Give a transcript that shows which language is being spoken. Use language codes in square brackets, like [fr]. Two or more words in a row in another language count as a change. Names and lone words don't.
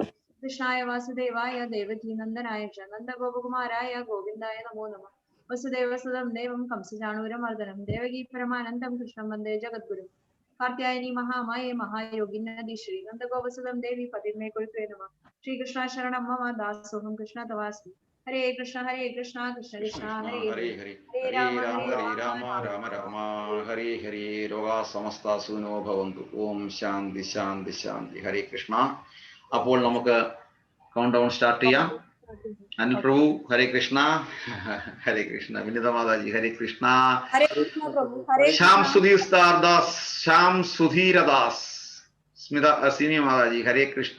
[sa] കൃഷ്ണായ വാസുദേവായ ദേവകീനന്ദനായ ച നന്ദഗോപകുമാരായ ഗോവിന്ദായ നമോ നമഃ. വസുദേവസുതം ദേവം കംസചാണൂരമർദ്ദനം ദേവകീ പരമാനന്ദം കൃഷ്ണം വന്ദേ ജഗദ്ഗുരു കാർത്യായനി മഹാമായേ മഹായോഗി നദി ശ്രീ നന്ദഗോപസുതം ദേവി പതിമേ കുരുത്തേ നമ ശ്രീകൃഷ്ണ ശരണം മമ ദാസോഹം കൃഷ്ണ തവാസ്മി ഹരേ കൃഷ്ണ കൃഷ്ണ കൃഷ്ണ ഹരേ ഹരേ ഹരേ ഹരേ രാമ ഹരേ രാമ രാമ രാമ ഹരേ ഹരേ ലോകാ സമസ്ത സുഖിനോ ഭവന്തു. ഓം ശാന്തി ശാന്തി ശാന്തി. ഹരേ കൃഷ്ണ. [ml] അപ്പോൾ നമുക്ക് [en] count down start [ml] ചെയ്യാം. [sa] അനിൽ പ്രഭു ഹരേ കൃഷ്ണ. ഹരേ കൃഷ്ണ. വിനിത മാതാജി ഹരേ കൃഷ്ണ. ശ്യാം സുധീർ ദാസ്, ശ്യാം സുധീരദാസ്, സ്മിത സിനി മാതാജി ഹരേ കൃഷ്ണ.